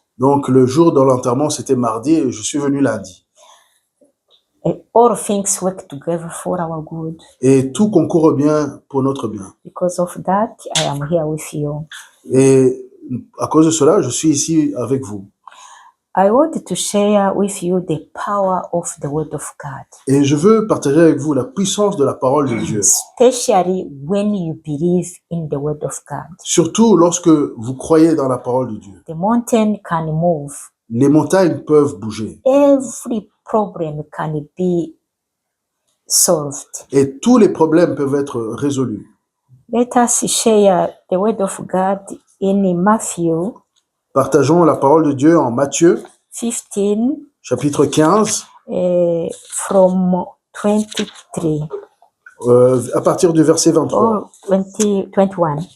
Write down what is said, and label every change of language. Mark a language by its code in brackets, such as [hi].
[fr] Donc le jour de l'enterrement c'était mardi et je suis venu lundi. [en] All things work together for our good. [fr] Et tout concourt bien pour notre bien. [en] Because of that, I am here with you. [fr] Et à cause de cela, je suis ici avec vous. [en] I want to share with you the power of the word of God. [fr] Et je veux partager avec vous la puissance de la parole de Dieu. [en] Especially when you believe in the word of God. [fr] Surtout lorsque vous croyez dans la parole de Dieu. [en] The mountain can move. [fr] Les montagnes peuvent bouger. [en] Every problem can be solved. [fr] Et tous les problèmes peuvent être résolus. [en] Let us share the word of God in Matthew. [fr] Partageons la parole de Dieu en Matthieu, [en] 15, [fr] chapitre 15, [en] from 23. [fr] À partir du verset 23. [en] Or 21.